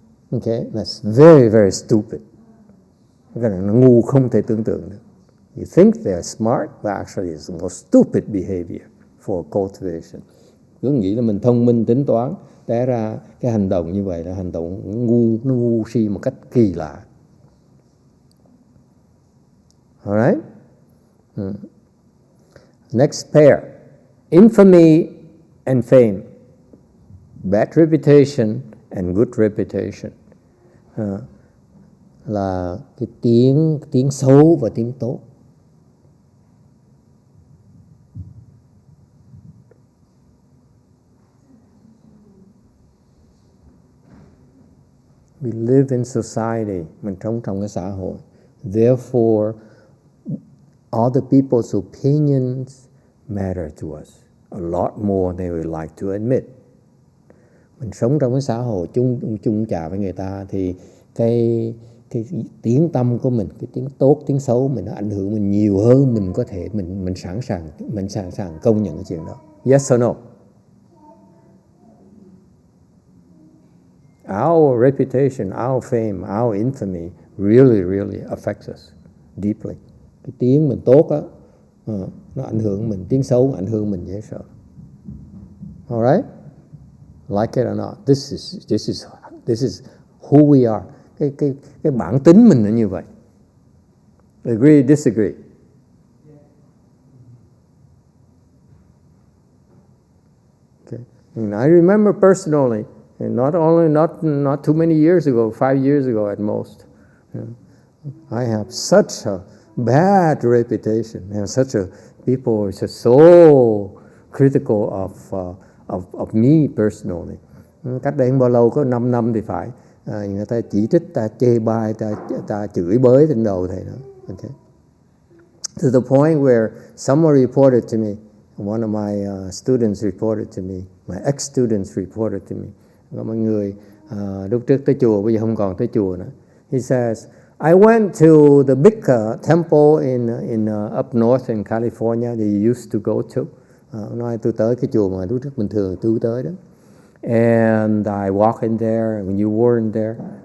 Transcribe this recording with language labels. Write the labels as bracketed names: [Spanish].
[English] Okay, that's very very stupid. [Vietnamese] Cái này nó ngu không thể tưởng tượng được. [English] You think they're smart, but actually it's the most stupid behavior for cultivation. [Vietnamese] Cứ nghĩ là mình thông minh tính toán, té ra cái hành động như vậy là hành động nó ngu si một cách kỳ lạ. [English] Alright? Next pair. Infamy and fame. Bad reputation and good reputation. [Vietnamese] Là cái tiếng xấu và tiếng tốt. [English] We live in society. [Vietnamese] Mình sống trong cái xã hội. [English] Therefore, other people's opinions matter to us a lot more than we like to admit. [Vietnamese] Mình sống trong cái xã hội chung chạ với người ta thì cái tiếng tâm của mình, cái tiếng tốt, tiếng xấu mình nó ảnh hưởng mình nhiều hơn mình có thể mình sẵn sàng công nhận cái chuyện đó. [English] Yes or no? Our reputation, our fame, our infamy really affects us deeply. [Vietnamese] Cái tiếng mình tốt á, nó ảnh hưởng mình, tiếng xấu ảnh hưởng mình dễ sợ. [English] Alright? Like it or not, this is who we are. [Vietnamese] Cái bản tính mình là như vậy. [English] Agree, disagree? Okay. And I remember personally, and not too many years ago, 5 years ago at most, I have such a bad reputation. And people are just so critical of me personally. [Vietnamese] Cách đây không bao lâu, có 5 năm thì phải, người ta chỉ trích, ta chê bai, ta chửi bới trên đầu thầy nữa. [English] Okay. To the point where someone reported to me, one of my students reported to me, my ex-students reported to me. [Vietnamese] Mọi người lúc trước tới chùa, bây giờ không còn tới chùa nữa. [English] He says, I went to the big temple in up north in California that you used to go to. [Vietnamese] Nói tôi tới cái chùa mà lúc trước bình thường tôi tới đó. [English] And I walk in there when you weren't there.